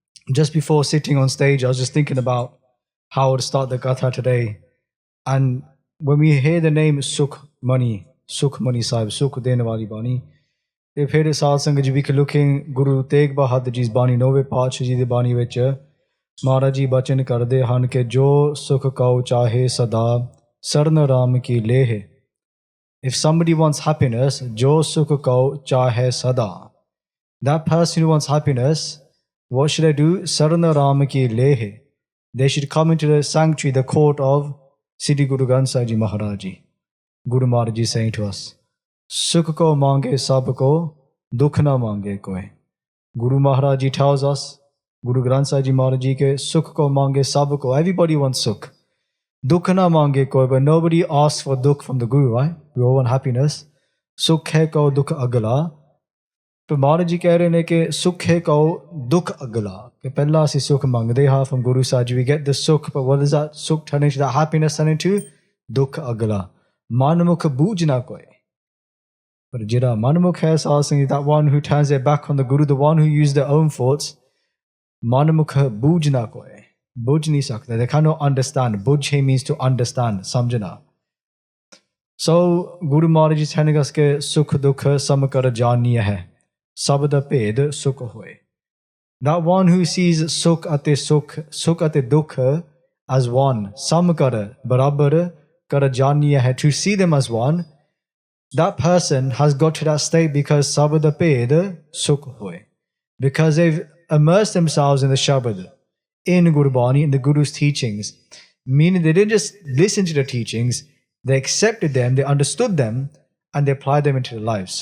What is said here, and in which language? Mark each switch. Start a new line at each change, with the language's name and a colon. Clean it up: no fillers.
English: Just before sitting on stage, I was just thinking about how to start the Katha today. And when we hear the name Sukhmani Sahib, Sukh Den Wali Bani,
Punjabi: ਤੇ ਫਿਰ ਸਾਧ ਸੰਗਤ ਜੀ ਵੀ looking Guru Tegh Bahadur ji ਬਾਣੀ 9ਵੇਂ ਪਾਤਸ਼ਾਹ ਜੀ ਦੀ ਬਾਣੀ ਵਿੱਚ ਮਹਾਰਾਜ ਜੀ ਬਚਨ ਕਰਦੇ ਹਨ ਕਿ ਜੋ ਸੁਖ ਕਉ ਚਾਹੇ ਸਦਾ ਸਰਨ ਰਾਮ ਕੀ Leh.
English: If somebody wants happiness,
Punjabi: ਜੋ ਸੁਖ ਕਉ ਚਾਹੇ ਸਦਾ,
English: that person who wants happiness, what should they do?
Punjabi: Saran Ram ki leh.
English: They should come into the sanctuary, the court of Sri Guru Granth Sahib Ji Maharaj Ji. Guru Maharaj Ji saying to us,
Punjabi: Sukh ko mange sab ko, dukh na mange koi.
English: Guru Maharaj Ji tells us, Guru Granth Sahib Ji Maharaj Ji ke
Punjabi: sukh ko mange sab ko.
English: Everybody wants sukh.
Punjabi: Dukh na mange koi,
English: but nobody asks for dukh from the Guru, right? We all want happiness.
Punjabi: Sukh hai ko dukh agla.
Hindi: तो महाराज जी कह रहे हैं कि सुख है कहो दुख अगला, कि पहला
Punjabi: ਅਸੀਂ ਸੁਖ ਮੰਗਦੇ ਹਾਂ
English: from Guru Sahib, we get the sukh, but what is that sukh turning to, that happiness turning to
Punjabi: ਦੁੱਖ ਅਗਲਾ। ਮਨਮੁਖ ਬੂਝ ਨਾ ਕੋਈ, ਪਰ ਜਿਹੜਾ ਮਨਮੁਖ ਹੈ ਸਾਧ ਸੰਗਤ,
English: that one who turns their back on the Guru, the one who used their own faults,
Punjabi: ਮਨਮੁਖ ਬੂਝ ਨਾ ਕੋਈ, ਬੁੱਝ ਨਹੀਂ ਸਕਦਾ,
English: they cannot understand. ਬੁੱਝ he means to understand, ਸਮਝਣਾ। So Guru Maharaj is telling us
Punjabi: ਕਿ ਸੁਖ ਦੁੱਖ ਸਮ ਕਰ ਜਾਣੀਆ ਹੈ, ਸਭ ਦਾ ਭੇਦ ਸੁਖ ਹੋਏ।
English: That one who sees
Punjabi: ਸੁਖ ਅਤੇ ਸੁਖ ਅਤੇ ਦੁੱਖ
English: as one,
Punjabi: ਸਮ ਕਰ ਬਰਾਬਰ ਕਰ ਜਾਣੀਆ ਹੈ,
English: to see them as one, that person has got to that state because
Punjabi: ਸਭ ਦਾ ਭੇਦ ਸੁਖ ਹੋਏ,
English: because they've immersed themselves in the Shabad, in Gurbani, in the Guru's teachings, meaning they didn't just listen to the teachings, they accepted them, they understood them, and they applied them into their lives.